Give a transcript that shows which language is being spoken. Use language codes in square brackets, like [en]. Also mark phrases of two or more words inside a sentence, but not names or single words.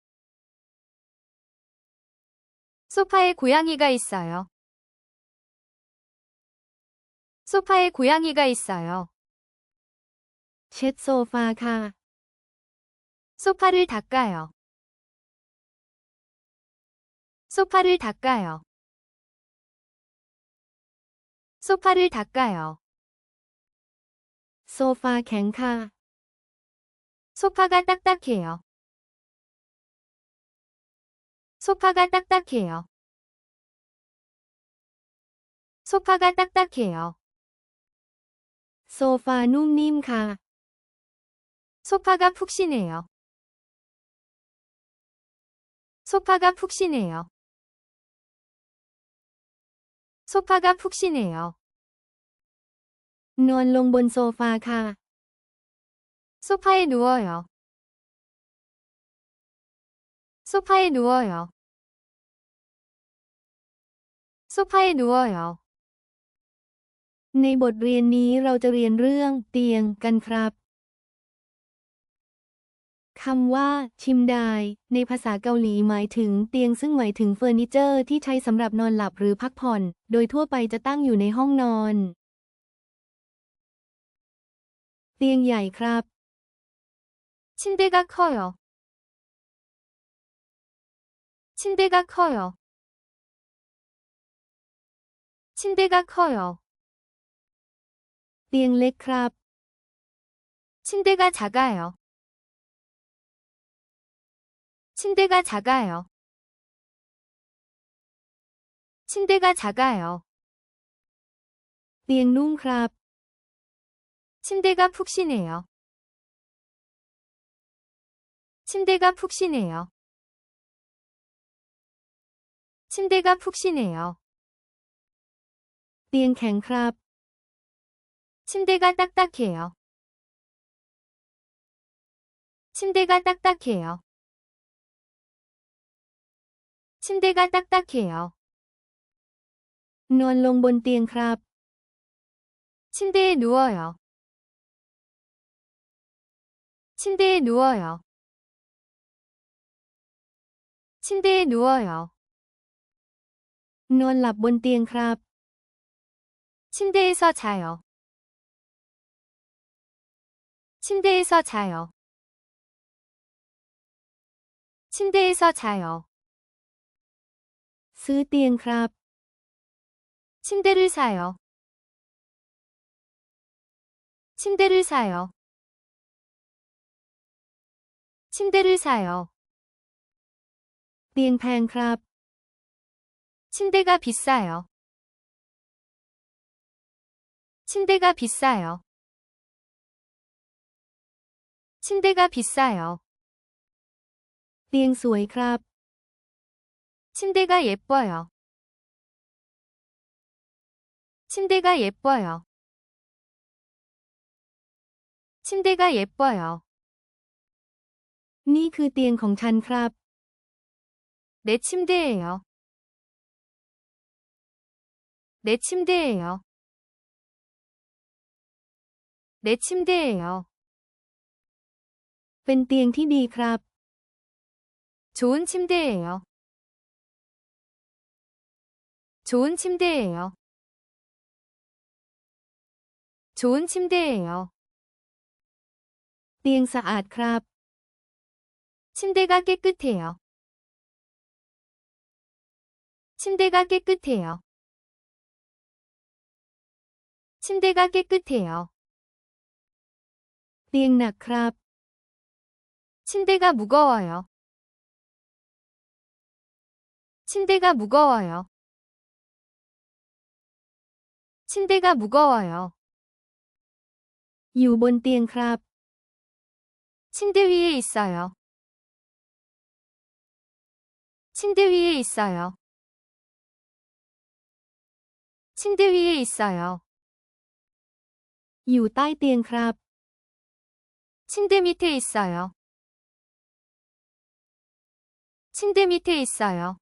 [ko] 소파에 고양이가 있어요. 소파에 고양이가 있어요. [th] เช็ดโซฟาค่ะ [ko] 소파를 닦아요. 소파를 닦아요. 소파를 닦아요. [th] โซฟาแข็งค่ะ [ko] 소파가 딱딱해요. 소파가 딱딱해요. 소파가 딱딱해요. [th] โซฟานุ่มนิ่มค่ะ [ko] 소파가 푹신해요. 소파가 푹신해요. 소파가 푹신해요. [th] นอนลงบนโซฟาค่ะ [ko] 소파에 누워요. 소파에 누워요. 소파에 누워요. [th] ในบทเรียนนี้เราจะเรียนเรื่องเตียงกันครับคำว่าชิมไดในภาษาเกาหลีหมายถึงเตียงซึ่งหมายถึงเฟอร์นิเจอร์ที่ใช้สำหรับนอนหลับหรือพักผ่อน โดยทั่วไปจะตั้งอยู่ในห้องนอน เตียงใหญ่ครับ [ko] 침대가 커요. 침대가 커요. 침대가 커요. [th] เตียงเล็กครับ [ko] 침대가 작아요. 침대가 작아요. 침대가 작아요. [th] เตียงนุ่มครับ [ko] 침대가 푹신해요. 침대가 푹신해요. 침대가 푹신해요. [th] เตียงแข็งครับ [ko] 침대가 딱딱해요. 침대가 딱딱해요. 침대가 딱딱해요. [th] นอนลงบนเตียงครับ [ko] 침대에 누워요. 침대에 누워요. 침대에 누워요. [th] นอนหลับบนเตียงครับ [ko] 침대에서 자요. 침대에서 자요. 침대에서 자요. [th] ซื้อเตียงครับ [ko] 침대를 사요. 침대를 사요. 침대를 사요. [th] เตียงแพงครับ [ko] 침대가 비싸요. 침대가 비싸요. 침대가 비싸요. [th] เตียงสวยครับ [ko] 침대가 예뻐요. 침대가 예뻐요. 침대가 예뻐요. [th] นี่คือเตียงของฉันครับ [ko] 내 침대예요. 내 침대예요. 내 침대예요. [th] เป็นเตียงที่ดีครับ [ko] 좋은 침대예요. 좋은 침대예요. 좋은 침대예요. [th] เตียงสะอาดครับ [ko] 침대가 깨끗해요. 침대가 깨끗해요. 침대가 깨끗해요. [th] เตียงหนักครับ [ko] 침대가 무거워요. 침대가 무거워요. 침대가 무거워요. [th] อยู่บนเตียงครับ [ko] 침대 위에 있어요. 침대 위에 있어요. 침대 위에 있어요. [th] อยู่ใต้เตียงครับ [ko] 침대 밑에 있어요. 침대 밑에 있어요.